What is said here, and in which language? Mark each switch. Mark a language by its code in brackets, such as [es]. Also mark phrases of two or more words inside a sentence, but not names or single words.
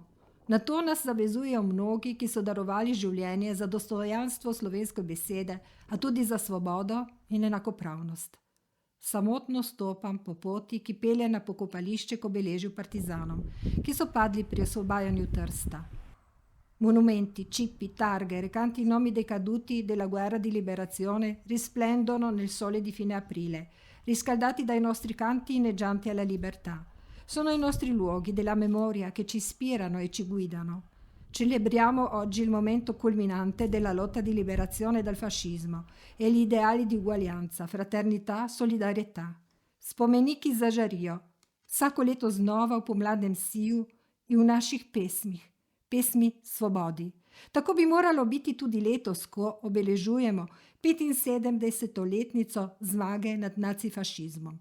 [sl] Na to nas zavezujejo mnogi, ki so darovali življenje za dostojanstvo slovenske besede, a tudi za svobodo in enakopravnost. Samotno stopam po poti, ki pelje na pokopališče k obeležju partizanom, ki so padli pri osvobajanju Trsta. [it] Monumenti, cippi, targhe, recanti i nomi dei caduti della guerra di liberazione risplendono nel sole di fine aprile, riscaldati dai nostri canti inneggianti alla libertà. Sono i nostri luoghi della memoria che ci ispirano e ci guidano. Celebriamo oggi il momento culminante della lotta di liberazione dal fascismo e gli ideali di uguaglianza, fraternità, solidarietà. [sl] Spomeniki za žarijo. Vsako leto znova v pomladnem siju in v naših pesmih. Pesmi svobodi. Tako bi moralo biti tudi letos, ko obeležujemo 75-letnico zmage nad nacifašizmom.